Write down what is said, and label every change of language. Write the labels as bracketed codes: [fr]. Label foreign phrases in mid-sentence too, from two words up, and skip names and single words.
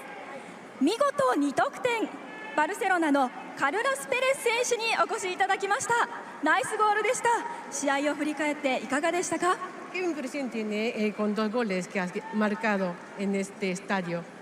[ja] 見事2得点、バルセロナのカルラス・ペレス選手にお越しいただきました。ナイスゴールでした。試合を振り返っていかがでしたか？ [es] ¿Qué impresión tiene con 2 goles que has marcado en este estadio?